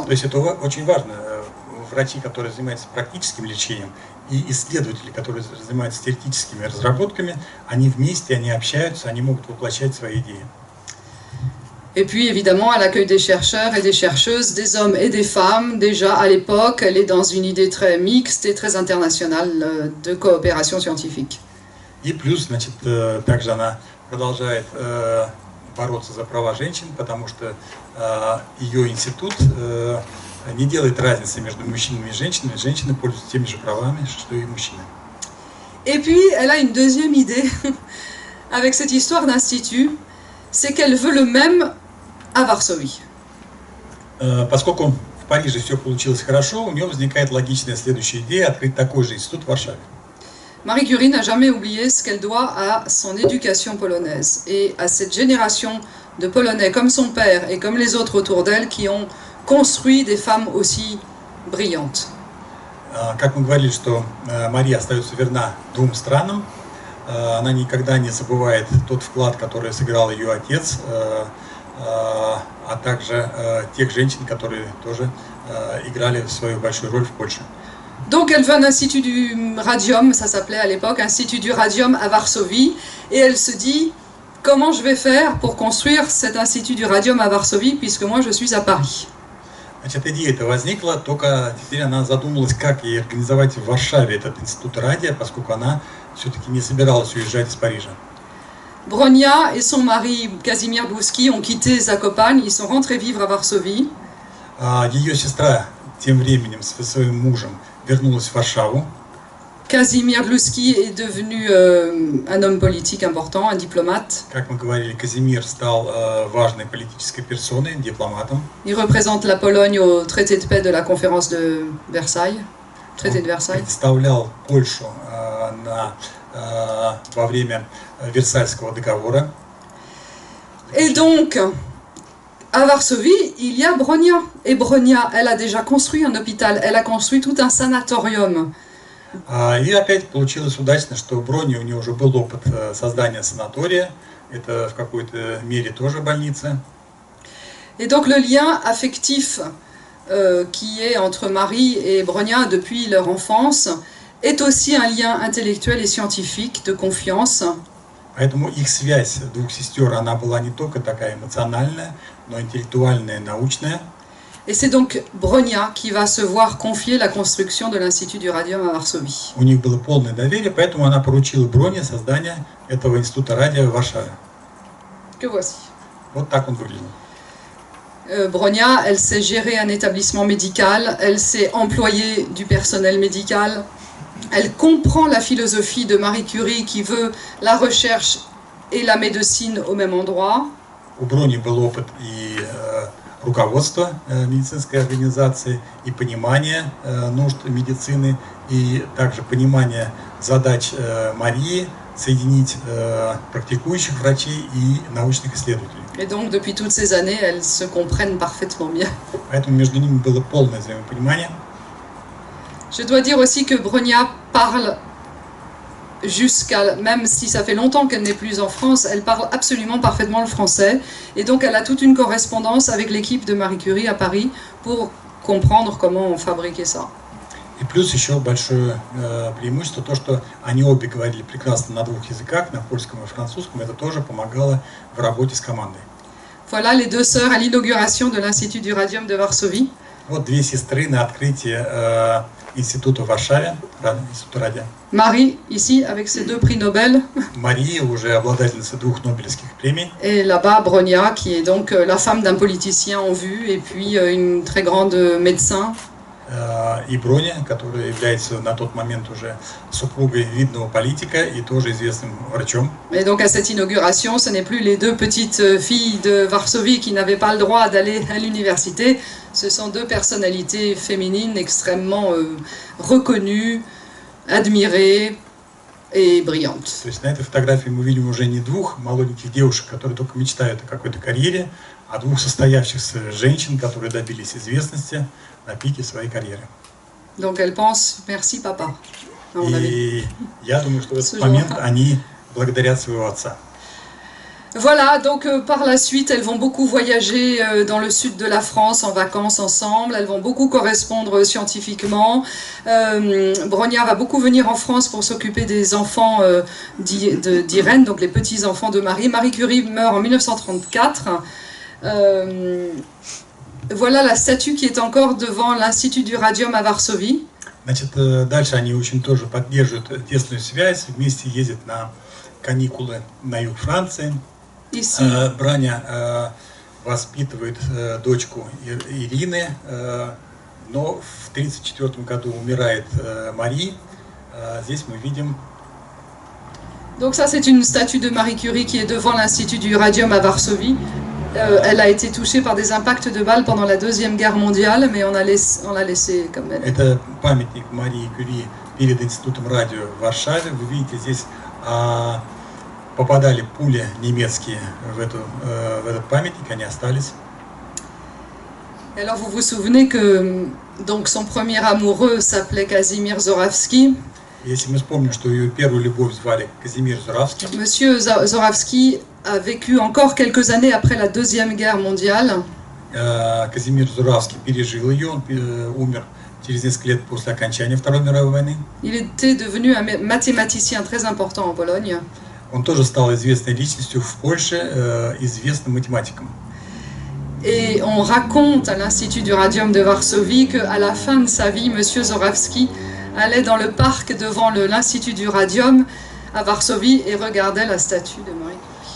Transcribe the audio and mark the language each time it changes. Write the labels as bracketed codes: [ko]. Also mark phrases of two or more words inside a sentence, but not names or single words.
[ru] То есть это очень важно. Врачи, которые занимаются практическим лечением, и исследователи, которые занимаются теоретическими разработками, они вместе, они общаются, они могут воплощать свои идеи. [fr] Et puis évidemment, à l'accueil des chercheurs et des chercheuses, des hommes et des femmes, déjà à l'époque, elle est dans une idée très mixte et très internationale de coopération scientifique. [ru] И плюс, значит, также она продолжает бороться за права женщин, потому что ее институт не делает разницы между мужчинами и женщинами. Женщины пользуются теми же правами, что и мужчины. [fr] Et puis, elle a une deuxième idée avec cette histoire d'institut, c'est qu'elle veut le même à Varsovie. [ru] Поскольку в Париже все получилось хорошо, у нее возникает логичная следующая идея открыть такой же институт в Варшаве. [fr] Marie Curie n'a jamais oublié ce qu'elle doit à son éducation polonaise et à cette génération de Polonais comme son père et comme les autres autour d'elle qui ont construit des femmes aussi brillantes. [ru] Как мы говорили, что Мария остается верна двум странам, она никогда не забывает тот вклад, который сыграл ее отец, а также тех женщин, которые тоже играли свою большую роль в Польше. [fr] Donc elle veut un institut du radium, ça s'appelait à l'époque, institut du radium à Varsovie, et elle se dit comment je vais faire pour construire cet institut du radium à Varsovie puisque moi je suis à Paris. [ru] Значит, идея-то возникла, только теперь она задумалась, как ей организовать в Варшаве этот институт радио, поскольку она все-таки не собиралась уезжать из Парижа. [fr] Bronia et son mari Kazimierz Dłuski ont quitté Zakopane, ils sont rentrés vivre à Varsovie. [ru] Ее сестра тем временем со своим мужем вернулась в Варшаву. [fr] Kazimierz Dłuski est devenu un homme politique important, un diplomate. [ru] Как мы говорили, Казимир стал важной политической персоной, дипломатом. [fr] Il représente la Pologne au traité de paix de la conférence de Versailles. Traité de Versailles. [ru] Представлял Польшу во время Версальского договора. [fr] Et donc, à Varsovie, il y a Bronia. Et Bronia, elle a déjà construit un hôpital, elle a construit tout un sanatorium. [ru] И опять получилось удачно, что в Броне у нее уже был опыт создания санатория. Это в какой-то мере тоже больница. [fr] Et donc le lien affectif qui est entre Marie et Bronia depuis leur enfance est aussi un lien intellectuel et scientifique de confiance. [ru] Поэтому их связь двух сестер, она была не только такая эмоциональная, но интеллектуальная, научная. [fr] Et c'est donc Bronia qui va se voir confier la construction de l'Institut du Radium à Varsovie. [ru] У них было полное доверие, поэтому она поручила Броне создание этого института радио в Варшаве. [fr] Que voici. [ru] Вот так он выглядел. [fr] Bronia, elle sait gérer un établissement médical, elle sait employer du personnel médical, elle comprend la philosophie de Marie Curie qui veut la recherche et la médecine au même endroit. [ru] У Брони был опыт и руководства медицинской организации, и понимание нужд медицины, и также понимание задач Марии соединить практикующих врачей и научных исследователей. [fr] Et donc, depuis toutes ces années, elles se comprennent parfaitement bien. [ru] Поэтому между ними было полное взаимопонимание. [fr] Je dois dire aussi que Bronia parle même si ça fait longtemps qu'elle n'est plus en France, elle parle absolument parfaitement le français. Et donc, elle a toute une correspondance avec l'équipe de Marie Curie à Paris pour comprendre comment on fabriquait ça. [ru] И плюс еще большое преимущество, то, что они обе говорили прекрасно на двух языках, на польском и французском, это тоже помогало в работе с командой. [fr] Voilà les deux sœurs à l'inauguration de l'Institut du Radium de Varsovie. [ru] Вот две сестры на открытии института в Варшаве, института радио. [fr] Marie, ici, avec ses 2 prix Nobel. [ru] Мария уже обладательница 2 Нобелевских премий. [fr] Et là-bas, Bronia, qui est donc la femme d'un politicien en vue, et puis une très grande médecin. [ru] И Броня, которая является на тот момент уже супругой видного политика и тоже известным врачом. [fr] Et donc à cette inauguration, ce n'est plus les 2 petites filles de Varsovie qui n'avaient pas le droit d'aller à l'université, ce sont 2 personnalités féminines extrêmement reconnues, admirées et brillantes. [ru] То есть на этой фотографии мы видим уже не 2 молоденьких девушек, которые только мечтают о какой-то карьере, а 2 состоявшихся женщин, которые добились известности на пике своей карьеры. [fr] Donc elle pense merci papa. à mon avis. [ru] И я думаю, что в этот момент они благодарят своего отца. [fr] Voilà, donc par la suite, elles vont beaucoup voyager dans le sud de la France en vacances ensemble, elles vont beaucoup correspondre scientifiquement. Bronia va beaucoup venir en France pour s'occuper des enfants d'Irène, donc les petits-enfants de Marie. Marie Curie meurt en 1934. Voilà la statue qui est encore devant l'Institut du Radium à Varsovie. [ru] Значит, дальше они очень тоже поддерживают тесную связь, вместе ездят на каникулы на юг Франции. Броня воспитывает дочку Ирины, но в 1934 году умирает Маrie. Здесь мы видим... [fr] Donc ça, c'est une statue de Marie Curie qui est devant l'Institut du Radium à Varsovie. Elle a été touchée par des impacts de balles pendant la Deuxième Guerre mondiale, mais on l'a laissé comme elle. [ru] Это памятник Марии Кюри перед Институтом радио в Варшаве. Вы видите, здесь попадали пули немецкие в этот памятник, они остались. [fr] Alors vous vous souvenez que donc son premier amoureux s'appelait Kazimierz Zorawski. [ru] Если мы вспомним, что ее первую любовь звали Казимир Зуравский. [fr] Monsieur Zorawski a vécu encore quelques années après la Deuxième Guerre mondiale. [ru] Казимир Зуравский пережил ее, он умер через несколько лет после окончания Второй мировой войны. [fr] Il était devenu un mathématicien très important en Pologne. [ru] Он тоже стал известной личностью в Польше, известным математиком. [fr] Et on raconte à l'Institut du Radium de Varsovie qu'à la fin de sa vie, Monsieur Zorawski allait dans le parc devant l'Institut du Radium à Varsovie et regardait la statue de Marie Curie.